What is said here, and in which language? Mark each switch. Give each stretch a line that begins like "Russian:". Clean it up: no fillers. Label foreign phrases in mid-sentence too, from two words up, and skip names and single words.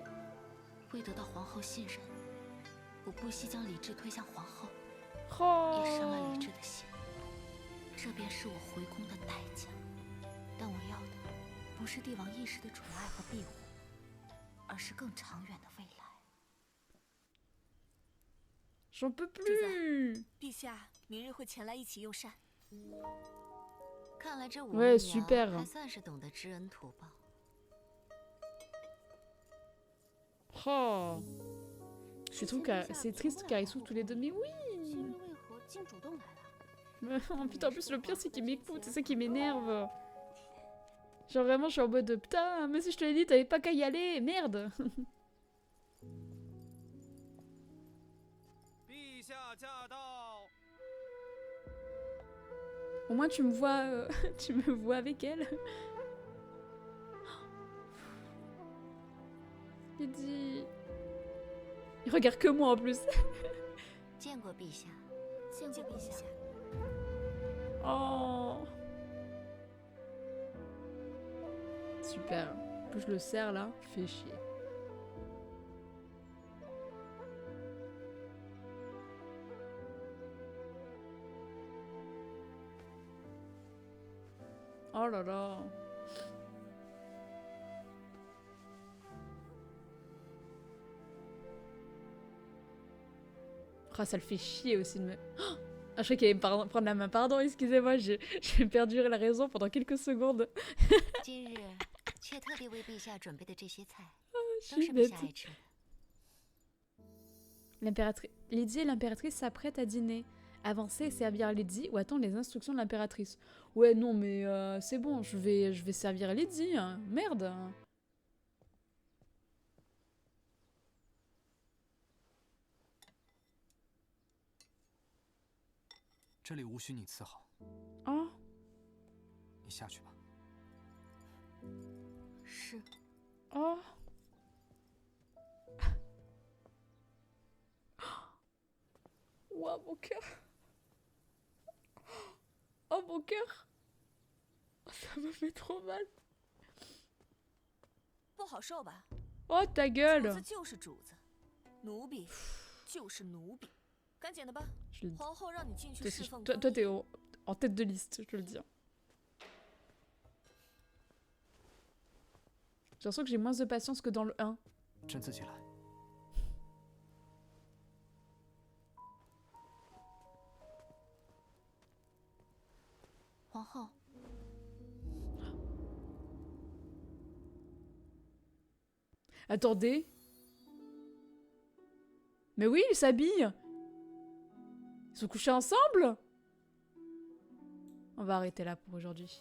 Chinese: 为得到皇后信任，我不惜将李治推向皇后，
French: Oh.
Chinese: 也伤了李治的心。这便是我回宫的代价。但我要的不是帝王一时的宠爱和庇护，而是更长远的未来。
French: J'en peux plus.
Chinese: 陛下明日会前来一起用膳。看来这武
French: Ouais,
Chinese: 媚
French: super.
Chinese: 娘还算是懂得知恩图报。
French: Oh. Je trouve que c'est triste car ils sont tous les deux. Mais oui.
Chinese: 新人为何竟主动来了？
French: Oh, putain, en plus le pire c'est qu'il m'écoute, c'est ça qui m'énerve. Genre vraiment je suis en mode putain, mais si je te l'ai dit t'avais pas qu'à y aller, merde.
Chinese: 陛下驾到。
French: Au moins tu me vois, tu me vois avec elle. Il dit... Il regarde que moi en plus.
Chinese: 见过陛下。见过陛下。
French: Oh super. Plus je le serre là, fait chier. Oh là là. Ah, ça le fait chier aussi de me... Ah, je croyais qu'il allait me prendre la main. Pardon, excusez-moi, j'ai perdu la raison pendant quelques secondes.
Chinese: 今日妾特地为陛下准备的这些菜，
French: Je
Chinese: 都
French: suis
Chinese: 是陛
French: bête.
Chinese: 下爱吃的。
French: L'impératrice... Lydie et l'impératrice s'apprêtent à dîner. Avancer et servir Lydie ou attendre les instructions de l'impératrice. Ouais, non, mais c'est bon, je vais servir Lydie. Hein. Merde.
Chinese: 这里无需你伺候，
French: Oh.
Chinese: 你下去吧。是。
French: Oh. Ouah, mon cœur. Oh, mon cœur. Ça me fait trop mal.
Chinese: 不好受吧？
French: Oh, ta
Chinese: 主
French: gueule.
Chinese: 子就是主子，奴婢就是奴婢，赶紧的吧。
French: Je le dis.
Chinese: 皇后让你进去
French: Toi,
Chinese: 侍奉
French: toi,
Chinese: 公
French: toi,
Chinese: 义
French: t'es en tête de liste, je te le dis. J'ai l'impression que j'ai moins de patience que dans le 1.
Chinese: 朕自己来。皇后，
French: Attendez. Mais oui, ils s'habillent. Ils sont couchés ensemble. On va arrêter là pour aujourd'hui.